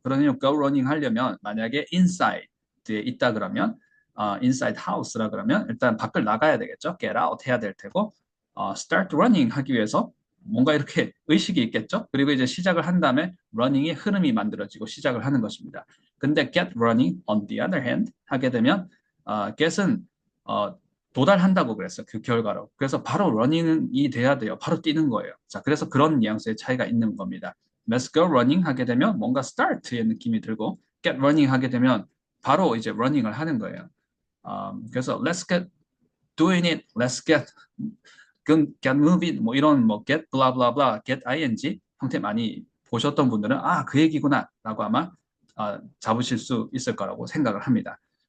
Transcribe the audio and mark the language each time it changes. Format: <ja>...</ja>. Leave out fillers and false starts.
<ko>그러면 go running 하려면 만약에 inside에 있다 그러면 inside house라 그러면 일단 밖을 나가야 되겠죠. get out 해야 될 테고 start running 하기 위해서 뭔가 이렇게 의식이 있겠죠. 그리고 이제 시작을 한 다음에 running의 흐름이 만들어지고 시작을 하는 것입니다. 근데 get running on the other hand 하게 되면 get은 도달한다고 그랬어요. 그 결과로. 그래서 바로 running이 돼야 돼요. 바로 뛰는 거예요. 자, 그래서 그런 뉘앙스의 차이가 있는 겁니다.</ko> <en>Let's go running</en> <ko>하게 되면 뭔가 start의 느낌이 들고 get running 하게 되면 바로 이제 running을 하는 거예요. 그래서</ko> <en>let's get doing it, let's get moving</en> <ko>뭐 이런 뭐 get blah blah blah, get ing 형태 많이 보셨던 분들은 그 얘기구나 라고 아마 잡으실 수 있을 거라고 생각을 합니다.</ko>